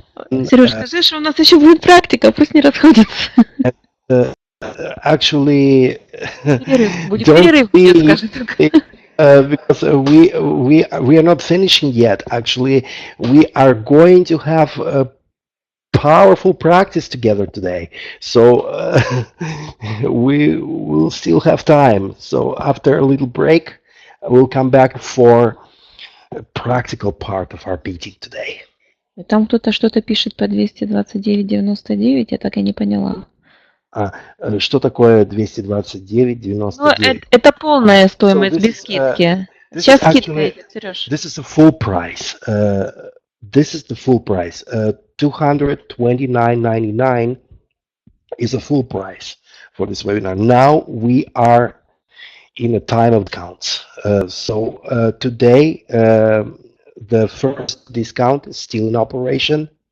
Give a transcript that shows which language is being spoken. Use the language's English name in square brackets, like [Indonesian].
[Russian] Сереж, скажи, что у нас еще будет практика, пусть не расходится. [English] Actually, [Russian] будет перерыв, скажи только. [English] Because we are not finishing yet. Actually, we are going to have a powerful practice together today. So we will still have time. So after a little break, we'll come back for a practical part of our meeting today. [Russian] Там кто-то что-то пишет по 229.99, я так и не поняла. Что такое 229.99? Ну, это полная стоимость без скидки. Сейчас скидка идет, Сереж. [English] This is a full price. This is the full price. $229.99 is a full price for this webinar. Now we are in a time of discounts. Today, the first discount is still in operation.